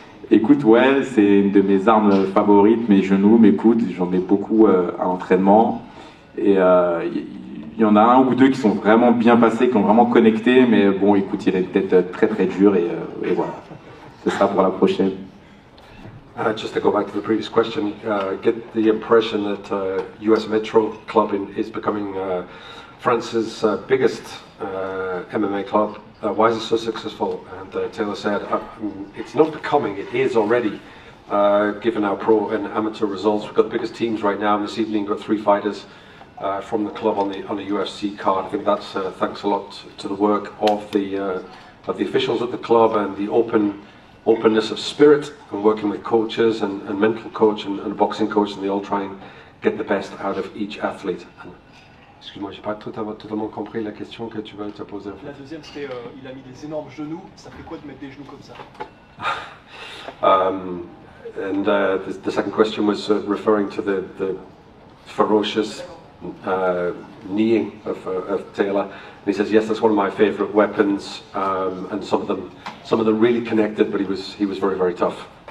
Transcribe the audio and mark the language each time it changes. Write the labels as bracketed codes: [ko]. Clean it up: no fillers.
[fr] Écoute, ouais, c'est une de mes armes favorites, mes genoux, mes coudes, j'en ai beaucoup à l'entraînement. Et il y en a un ou deux qui sont vraiment bien passés, qui ont vraiment connecté, mais bon, écoute, il a une tête très très dure et voilà. Ce sera pour la prochaine. [en] Just to go back to the previous question, get the impression that US Metro Club is becoming France's biggest MMA club. Why is it so successful? And Taylor said, it's not becoming, it is already. Given our pro and amateur results, we've got the biggest teams right now. This evening, we've got 3 fighters from the club on the UFC card. I think that's thanks a lot to the work of the officials at the club and the openness of spirit, and working with coaches and mental coach and boxing coach, and they all try and get the best out of each athlete. [fr] Excuse-moi, j'ai pas totalement compris la question que tu vas te poser. La deuxième, c'était il a mis des énormes genoux. Ça fait quoi de mettre des genoux comme ça? [en] The second question was referring to the ferocious kneeing of Taylor. And he says, yes, that's one of my favourite weapons, and some of them really connected, but he was very, very tough.